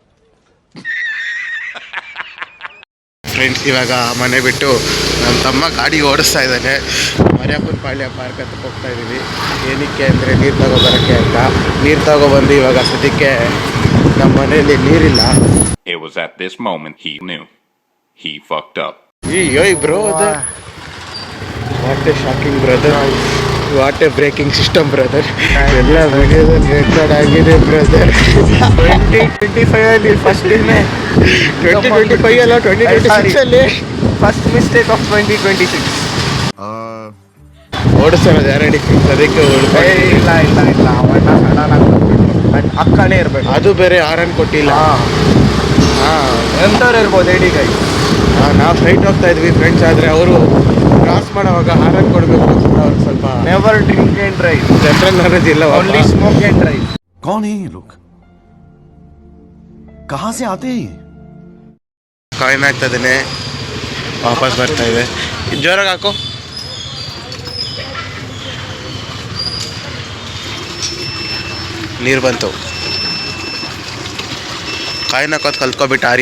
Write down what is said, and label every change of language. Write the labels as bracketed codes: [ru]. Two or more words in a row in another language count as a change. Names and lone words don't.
[kn] ಫ್ರೆಂಡ್ಸ್, ಇವಾಗ ಮನೆ ಬಿಟ್ಟು ನಮ್ಮ ತಮ್ಮ ಗಾಡಿ ಓಡಿಸ್ತಾ ಇದ್ದಾನೆ. ಮರ್ಯಾಪುರ ಪಾಳ್ಯ ಪಾರ್ಕ್ ಅಂತ ಹೋಗ್ತಾ ಇದ್ದೀವಿ. ಏನಕ್ಕೆ ಅಂದರೆ ನೀರು ತಗೊಬರೋಕ್ಕೆ ಅಂತ. ನೀರು ತಗೊಬಂದು ಇವಾಗ ಸದ್ಯಕ್ಕೆ ನಮ್ಮ ಮನೆಯಲ್ಲಿ ನೀರಿಲ್ಲ. [en] It was at this moment he knew. He fucked up. Hey bro, what a shocking brother. What a breaking system brother. [kn] ಎಲ್ಲ ವಿಡಿಯೋದಲ್ಲಿ ರೆಕಾರ್ಡ್ ಆಗಿದೆ ಬ್ರದರ್. 2025 ಅಲ್ಲಿ ಫಸ್ಟ್ ದಿನ, 2025 ಅಲ್ಲ 2026 ಅಲ್ಲಿ [en] first mistake of 2026. [kn] ಓಡಿಸೋದು ಯಾರಡಿ ಅದಕ್ಕೆ ಇಲ್ಲ ಅವಣ್ಣ ಸಡನ್ ಆಗಿ ಬಂದ್ಬಿಟ್ಟು ಅಕ್ಕನೇ ಇರಬೇಕು. ಅದು ಬೇರೆ ಆರನ್ ಕೊಟ್ಟಿಲ್ಲ. ಎಂಥವ್ರು ಇರ್ಬೋದು ಹೇಳಿ ಗೈ. ನಾವು ಫ್ಲೈಟ್ ಹೋಗ್ತಾ ಇದ್ವಿ ಫ್ರೆಂಡ್ಸ್, ಆದರೆ ಅವರು ಕ್ರಾಸ್ ಮಾಡೋವಾಗ ಹಾರನ್ ಕೊಡಬೇಕು. ಅವ್ರಿಗೆ ಸ್ವಲ್ಪ [en] never drink and drive, [kn] ಜನರಲ್ ನಾಲೆಜ್ ಇಲ್ಲ. [en] only smoke and drive. [hi] कौन है ये लोग? कहाँ से आते हैं ये? [kn] ಕಾಯಿನ್ ಆಗ್ತಾ ಇದ್ದೇನೆ, ವಾಪಸ್ ಬರ್ತಾ ಇದೆ. ಜೋರಾಗಿ ಹಾಕೋ. ನೀರು ಬಂತು. ಕಾಯಿನ್ ಹಾಕೋದು ಕಲ್ತ್ಕೊಬಿಟ್ಟು ಆರ್ಯ.